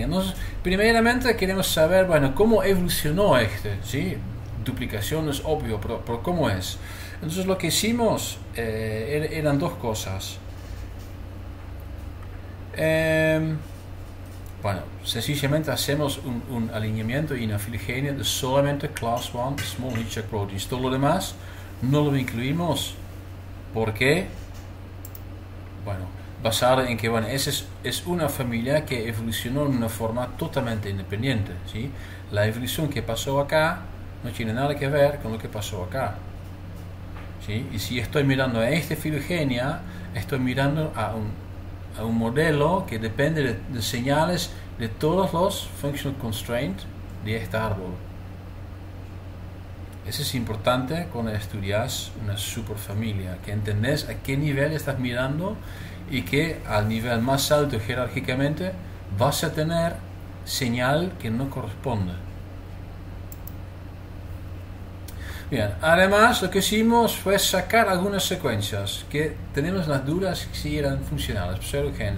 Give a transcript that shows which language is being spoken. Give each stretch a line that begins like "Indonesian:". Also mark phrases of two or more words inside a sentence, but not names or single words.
Spanish: Entonces, primeramente queremos saber, bueno, cómo evolucionó ¿sí? Duplicación es obvio, pero ¿cómo es? Entonces lo que hicimos eran 2 cosas. Bueno, sencillamente hacemos un alineamiento y una filogenia de solamente
English: class 1 small heat shock proteins.
Spanish: Todo lo demás no lo incluimos. ¿Por qué? Bueno, basado en que esa es una familia que evolucionó de una forma totalmente independiente, ¿sí? La evolución que pasó acá no tiene nada que ver con lo que pasó acá, ¿sí? Y si estoy mirando a esta filogenia, estoy mirando a un modelo que depende de señales de todos los
English: functional constraints
Spanish: de este árbol. Eso es importante cuando estudias una superfamilia, que entendés a qué nivel estás mirando y que al nivel más alto jerárquicamente vas a tener señal que no corresponde. Bien, además lo que hicimos fue sacar algunas secuencias que tenemos las dudas si eran funcionales, pseudogenes.